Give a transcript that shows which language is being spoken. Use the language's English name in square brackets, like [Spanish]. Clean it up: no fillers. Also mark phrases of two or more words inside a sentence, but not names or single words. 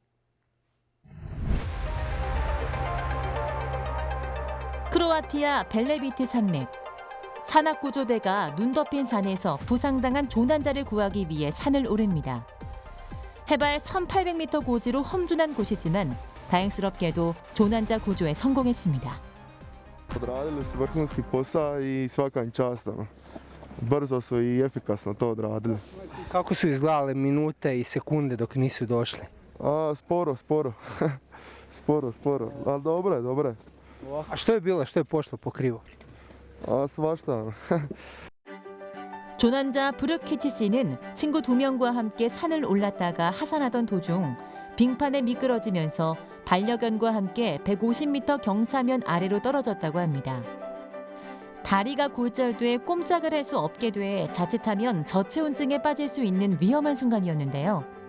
[Korean] 크로아티아 벨레비트 산맥. 산악구조대가 눈 덮인 산에서 부상당한 조난자를 구하기 위해 산을 오릅니다. 해발 1,800m 고지로 험준한 곳이지만 다행스럽게도 조난자 구조에 성공했습니다. [Croatian] Odradili su vrhunski posao I svaka im čast. Brzo su I efikasno to odradili. Kako su izgledale minute I sekunde dok nisu došli? Sporo. sporo. Ali dobro je. A što je bilo? Što je pošlo po krivu? svašta. [Korean] 조난자 브르키치 씨는 친구 2명과 함께 산을 올랐다가 하산하던 도중 빙판에 미끄러지면서 반려견과 함께 150m 경사면 아래로 떨어졌다고 합니다. 다리가 골절돼 꼼짝을 할 수 없게 돼 자칫하면 저체온증에 빠질 수 있는 위험한 순간이었는데요.